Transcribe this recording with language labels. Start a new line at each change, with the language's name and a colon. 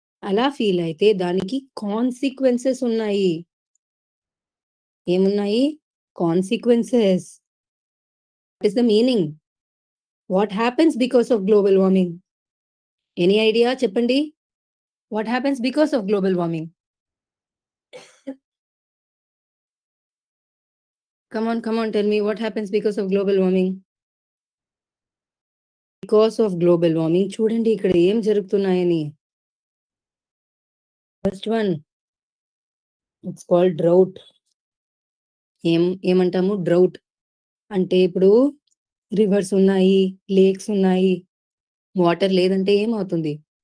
Telugu: అలా ఫీల్ అయితే దానికి కాన్సిక్వెన్సెస్ ఉన్నాయి. ఏమున్నాయి?
English: Consequences. What is the meaning? What happens because of global warming? Any idea
Telugu: చెప్పండి?
English: What happens because of global warming? Come on, tell me what happens because of global warming. Because of global warming,
Telugu: చూడండి ఇక్కడ ఏం జరుగుతున్నాయని.
English: First one, it's called drought.
Telugu: ఏమంటాము? Drought అంటే ఇప్పుడు reverse ఉన్నాయి, lakes ఉన్నాయి, వాటర్ లేదంటే ఏమవుతుంది?